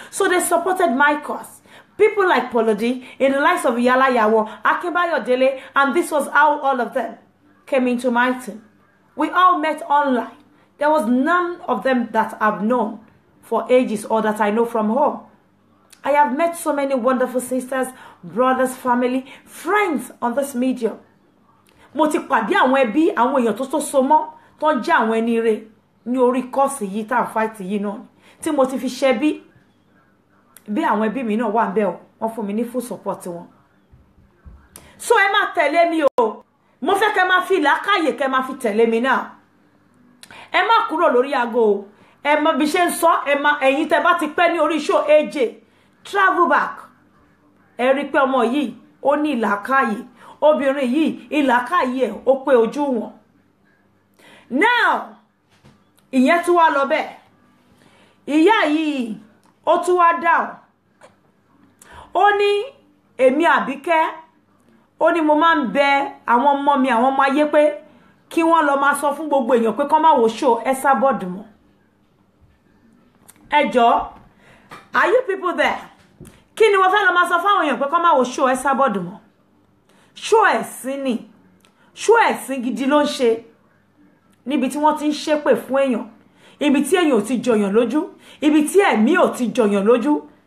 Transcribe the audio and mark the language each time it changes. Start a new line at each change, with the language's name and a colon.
English: So they supported my cause. People like Polodi, in the likes of Yalayawo, Akinbayo Dele, and this was how all of them came into my team. We all met online. There was none of them that I've known for ages or that I know from home. I have met so many wonderful sisters, brothers, family, friends on this medium.
Yoruba: Mo ti pàdé àwọn ẹbí, àwọn èèyàn tó so mọ́, tó jẹ́ àwọn ẹni ire ní orí course yìí tá fight yìí náà. Tí mo ti fi ṣe bí àwọn ẹbí mi náà wà ńbẹ̀ o, wọ́n fún mi ní
English: full support
Yoruba: wọn. So ẹ má tẹ̀lé mi o. Mo fẹ́ kẹ́ má fi làákàyè kẹ́ má fi tẹ̀lé mi náà. Ẹ má kúrò lórí aago o. Ẹ má bí ṣe ń sọ, ẹ má ẹ̀yin tẹ́ bá ti pẹ́ ní orí show AJ.
English: Travel back.
Yoruba: Ẹ rí pé ọmọ yìí ó ní ìlàkàyè. Obìnrin yìí ìlàkàyè ẹ̀ ó pé ojú wọn. Now, ìyẹn tún wá lọ bẹ́ẹ̀. Ìyá yìí ó tún wá down. Ó ní èmi Abike. Ó ní mo máa ń bẹ àwọn ọmọ mi àwọn ọmọ ayé pé kí wọ́n lọ máa sọ fún gbogbo èèyàn pé kán má wo show Esabod mọ́. Ẹ jọ̀ọ́,
English: are you people there?
Yoruba: Kí ni wọ́n fẹ́ lọ máa sọ fún àwọn èèyàn pé kán má wo show Esabod mọ́? Show ẹ̀sìn ni. Show ẹ̀sìn gidi ló ń ṣe. Níbi tí wọ́n ti ń ṣépè fún èèyàn. Ibi tí èèyàn ò ti jọyàn lójú. Ibi tí ẹ̀mí ò ti jọyàn lójú.